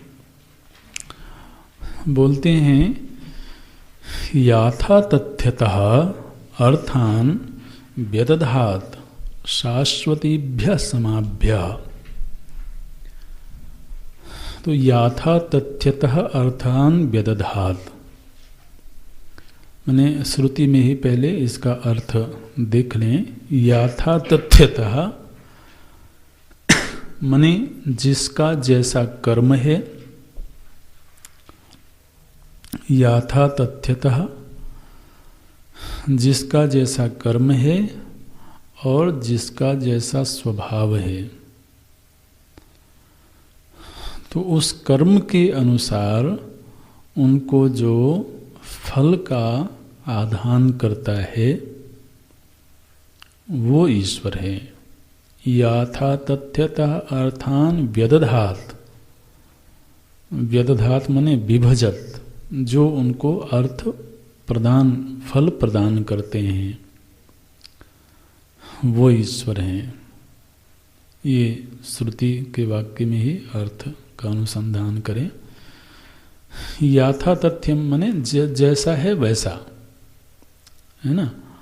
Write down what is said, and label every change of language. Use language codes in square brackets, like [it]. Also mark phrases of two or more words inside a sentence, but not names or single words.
[hi] बोलते हैं [sa] याथा तथ्यतः अर्थान व्यदधात शाश्वतीभ्य समाभ्य। तो याथा तथ्यतः अर्थान व्यदधात, [hi] मैंने श्रुति में ही पहले इसका अर्थ देख लें। [sa] याथा तथ्यतः [hi] माने जिसका जैसा कर्म है, [sa] याथा तथ्यतः [hi] जिसका जैसा कर्म है और जिसका जैसा स्वभाव है, तो उस कर्म के अनुसार उनको जो फल का आधान करता है वो ईश्वर है। [sa] याथा तथ्यतः अर्थान व्यदधात, [hi] व्यदधात माने विभजत, जो उनको अर्थ प्रदान, फल प्रदान करते हैं वो ईश्वर हैं। ये श्रुति के वाक्य में ही अर्थ का अनुसंधान करें। [sa] याथा तथ्यम [hi] माने जैसा है वैसा, है ना।